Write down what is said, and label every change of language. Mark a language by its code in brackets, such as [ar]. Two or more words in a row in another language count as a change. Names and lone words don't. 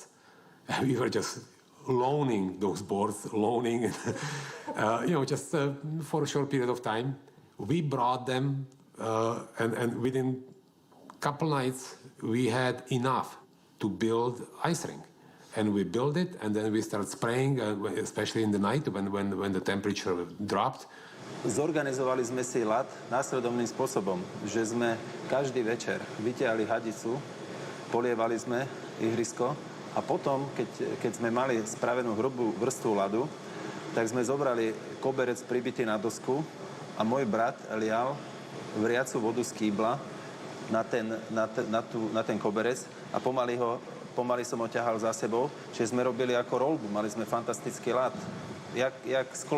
[en] And we were just loaning those boards, just for a short period of time. We brought them, and within a couple nights, we had enough to build ice rink. And we built it, and then we started spraying, especially in the night when the temperature dropped. [sk] Zorganizovali sme si ľad následovným spôsobom, že sme každý večer vytiahli hadicu, polievali sme ihrisko, a potom, keď sme mali spravenú hrubú vrstvu ľadu, tak sme zobrali koberec pribitý na dosku a môj brat lial vriacu vodu z kýbla na ten koberec a pomaly som ho ťahal za sebou, čiže sme robili ako roľbu, mali sme fantastický ľad, jak sklo.